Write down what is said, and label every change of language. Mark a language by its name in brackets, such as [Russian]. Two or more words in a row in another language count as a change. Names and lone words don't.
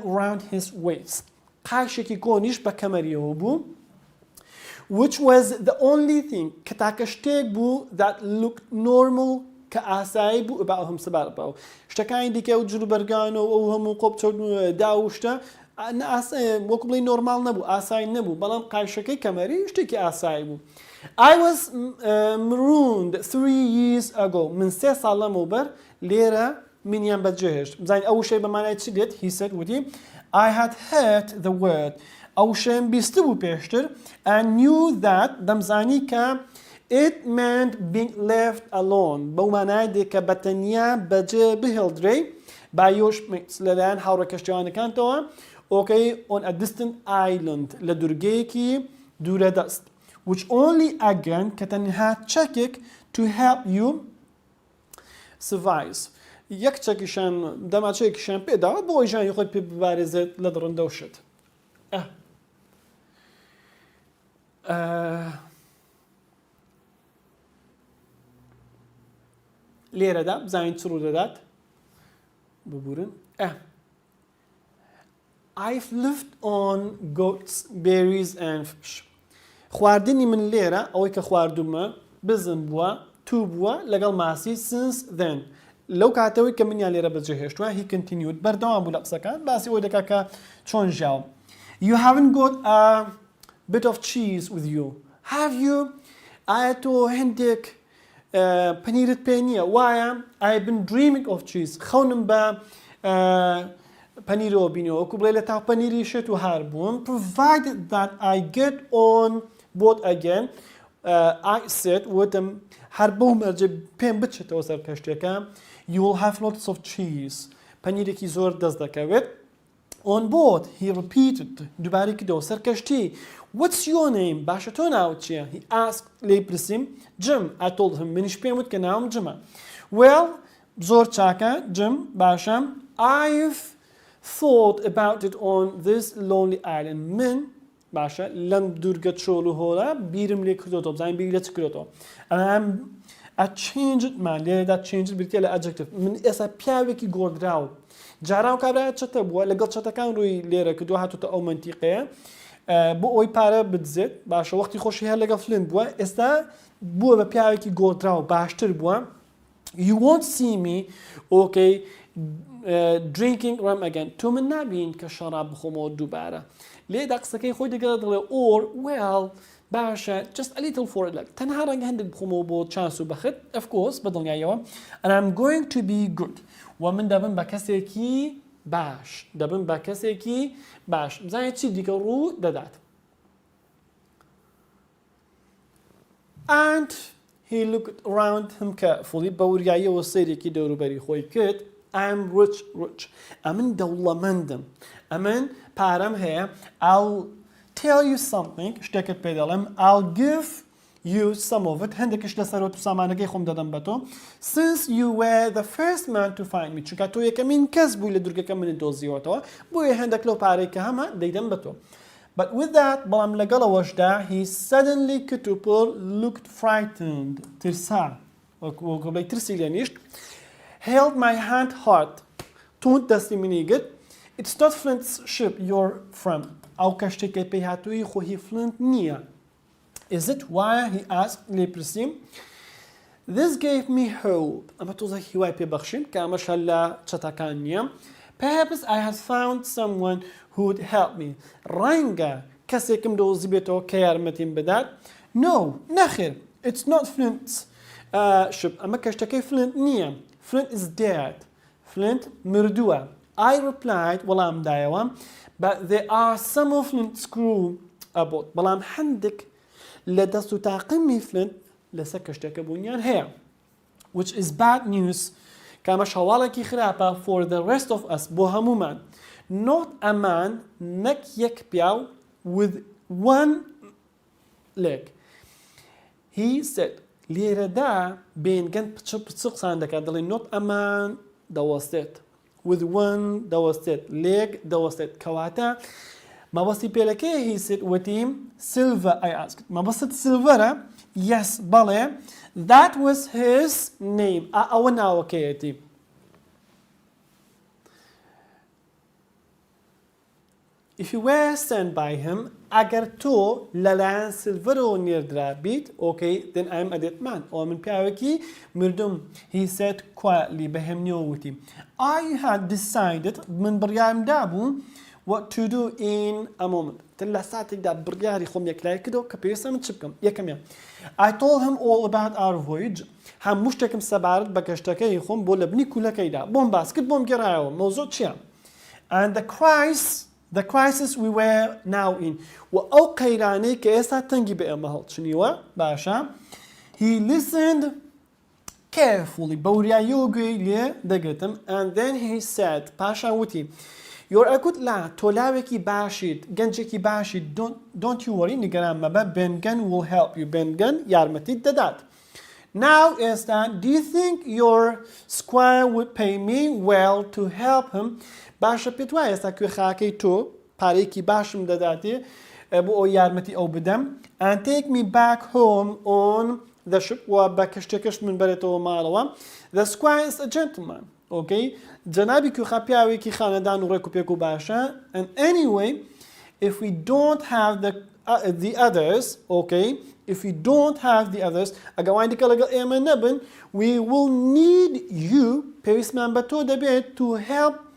[English] around his waist [Central Kurdish] قاشێکی کۆنیش بە کەمەریەوە بوو [English] which was the only thing [Central Kurdish] کە تاکە شتێک بوو [English] that looked normal [Central Kurdish] کە ئاسایی بوو بە ئەوهم سەبار بەوە شتەکانی دیکە و جلوبەرگانەوە ئەو هەموو قۆبچە داوشتە وەکو بڵێ نۆرمال نەبوو ئاسایی نەبوو بەڵام قایشەکەی کەمەری شتێکی ئاسایی بوو [English] I was marooned 3 years ago [Central Kurdish] من 3 ساڵ لەمەوبەر لێرە منیان بەجێهێشت بزانین ئەو شەی بەمانای چی دێت [English] he said [Central Kurdish] وتی [English] I had heard the word [Central Kurdish] ئەو شەیەم بیستە بوو پێشتر [English] and knew that [Central Kurdish] دەمزانی کە [English] it meant being left alone [Central Kurdish] بەو مانای دێت کە بەتەنیا بەجێ بهێڵدرێ [English] by your mates [Central Kurdish] لەلایەن هاوڕە کەشتیوانەکانتەوە [English] okay on a distant island [Central Kurdish] لە دوورگەیەکی دوورە دەست [English] which only again [Central Kurdish] کە تەنها چەکێک [English] to help you survive [Central Kurdish] یەک چەکیشان دەماچەیەکیشان پێداوە بۆ ئەوی ژانی خۆی پێ ببارێزێت لە دڕندە و شت لێرەدا بزانین چ ڕوو دەدات ببورن [English] I've lived on goats, berries and fish [Central Kurdish] خواردنی من لێرە ئەوەی کە خواردومە بزن بووە تو بووە لەگەڵ ماسی [English] since then [Central Kurdish] لەو کاتەوەی کە منیان لێرە بەجێهێشتووە [English] he continued [Central Kurdish] بەردەوام بوو لە قسەکان باسی ئەوەی دەکا کە چۆن ژیاوە [English] You haven't got a bit of cheese with you have you [Central Kurdish] ئایا تۆ هەندێک پەنیرت پێ نییە وایە [English] I've been dreaming of [Central Kurdish] cheese خەونم بە پەنیرەوە بینەوە وەکو بڵێ لە تاو پەنیری شێت و هار بووم [English] provided that I get on board again I said [Central Kurdish] وتم هەر بەو مەرجە پێم بچێتەوە سەر کەشتێکە [English] you will have lots of cheese [Central Kurdish] پەنیرێکی زۆر دەست دەکەوێت [English] on board he repeated [Central Kurdish] دووبارەی کردەوە سەر کەشتی what's [English] your name [Central Kurdish] باشە تۆ ناوت چییە [English] he asked [Central Kurdish] لێی پرسیم [English] Jim I told him [Central Kurdish] منیش پێم وت کە ناوم جمە well زۆر چاکە Jim باشە [English] I've thought about it on this lonely island [Central Kurdish] من باشە لەم دوورگە چۆڵ و هۆڵە بیرم لێ کردەوە بزانین بیری لە چ کردەوە [English] a changed man [Central Kurdish] لێرەدا changed بریتە لە adjective من ئێستا پیاوێکی گۆڕدراوە جاران و کابرایە چەتە بووە لەگەڵ چەتەکان ڕووی لێرە کردووە هاتوتە ئەو منتیقەیە بۆ ئەوی پارە بدزێت باشە وەختی خۆشی هەر لەگەڵ فلنت بووە ئێستا بووە بە پیاوێکی گۆدراوە باشتر بووە [English] you won't see me okay drinking rum again [Central Kurdish] تۆ من نابین کە شەراب بخۆمەوە دووبارە لێدا قسەکەی خۆی دەگەڵێت دڵێ [English] or well [Central Kurdish] باشە [English] just a little for it like [Central Kurdish] تەنها ڕەنگە هەندێک بخۆمەوە بۆ چانس و بەخت [English] of course [Central Kurdish] بە دڵنیاییەوە [English] and I'm going to be good [Central Kurdish] و من دەبم بە کەسێکی باش دەبم بە کەسێکی باش بزانێت چی دیکە ڕوو دەدات [English] and he looked around him carefully [Central Kurdish] بە وریاییەوە سەیرێکی دەوروبەری خۆی کرد [English] I'm rich [Central Kurdish] ئەمن دەوڵەمەندم ئەمن پارەم هەیە [English] I'll tell you something [Central Kurdish] شتێکت پێ دەڵێم [English] I'll give you some of it [Central Kurdish] هەندێکش لەسەرەوە تو سامانەکەی خۆم دەدەم بە تۆ [English] since you were the first man to find me [Central Kurdish] چونکە تۆ یەکەمین کەس بووی لە دورگەکە من دۆزیەوەتەوە بۆیە هەندێک لەو پارەی کە هەمە دەیدەم بە تۆ [English] but with that [Central Kurdish] بەڵام لەگەڵەوەشدا [English] he suddenly looked frightened [Central Kurdish] ترسا وەکو ترسی لێ نیشت [English] held my hand hard [Central Kurdish] توند دەستی منی گرت [English] it's not Flint's ship you're from [Central Kurdish] ئەو کەشتێکی پێی هاتووی خۆ هی فلنت نییە [English] is it why he asked لێ پرسیم this gave me hope [Central Kurdish] ئەمە تۆزە هیوای پێبەخشین کە ئەمەش هەر لە چەتەکان نییە [English] perhaps I had found someone who would help me [Central Kurdish] ڕەنگە کەسێکم دۆزی بێتەوە کە یارمەتیم بدات no نەخێر [English] it's not Flint's ship [Central Kurdish] ئەمە کەشتەکەی فلنت نییە [English] Flint is dead Flint مردووە I replied [Central Kurdish] وەڵام دایەوە [English] but there are some of Flint's crew aboard [Central Kurdish] بەڵام هەندێک لە دەست و تاقمی فلنت لەسەر کەشتەکە بوونیان هەیە [English] which is bad news [Central Kurdish] کامەش هەواڵێکی خراپە for [English] the rest of us [Central Kurdish] بۆ هەمومان [English] not a man [Central Kurdish] نەک یەک پیاو [English] with one leg he said [Central Kurdish] لێرەدا بێنگەن پچ قسان دەکات دەڵێن [English] not a man [Central Kurdish] دەوەستێت [English] with one [Central Kurdish] دەوەستێت leg دەوەستێت کەواتە مەبەستی پێلەکەی [English] he said [Central Kurdish] وتیم [English] silver I asked [Central Kurdish] مەبەست سیلڤەرە yes بەڵێ [English] that was his name [Central Kurdish] ئەوە ناوەکەیەتی [English] if you were sent by him [Central Kurdish] ئەگەر تۆ لەلایەن سیلڤەرەوە نێردرا بیت [English] okay then I'm a dead man ئەوە [Central Kurdish] من پیاوێکی مردوم [English] he said quietly [Central Kurdish] بەهێمنیەوە وتی [English] I had decided [Central Kurdish] من بڕیارمدا بوو [English] what to do in a moment [Central Kurdish] لە ساتێکدا بڕیاری خۆم یەکلای کردەوە کە پێویستە من چ بکەم یەکەمیان [English] I told him all about our voyage [Central Kurdish] هەموو شتێکم سەبارەت بە کەشتەکەی خۆم بۆ لە بنی کولەکەیدا بۆم باس کرد بۆم گێڕایەوە مەوزوع چییە and [English] the crisis we were now in [Central Kurdish] و ئەو قەیرانەی کە ئێستا تەنگی بە ئێمە هەڵچنیوە باشە [English] he listened carefully [Central Kurdish] بە وریاییەوە گوێی لێ دەگرتم [English] and then he said [Central Kurdish] پاشا وتی [English] you're a good lad [Central Kurdish] تۆ لاوێکی باشیت گەنجێکی باشیت [English] don't you worry [Central Kurdish] نیگەران مەبە [English] بێنگەن will help you [Central Kurdish] بێنگەن یارمەتیت دەدات [English] now ئێستا do you think your squire would pay me well to help him [Central Kurdish] باشە پێت وایە ئێستا کوێخاکەی تۆ پارێکی باشم دەداتێ بۆ ئەو یارمەتی ئەو بدەم [English] and take me back home on the ship [Central Kurdish] و بە کەشتێکەش من بەرێتەوە ماڵەوە [English] the squire is a gentleman okay [Central Kurdish] جەنابی کوێخا پیاوێکی خانەدان و ڕێک و پێک و باشە [English] and anyway if we don't have the others okay if we don't have the others [Central Kurdish] ئەگەوانی دیکە لەگەڵ ئێمە نەبن [English] we will need you [Central Kurdish] پێویستمان بە تۆ دەبێت [English] to help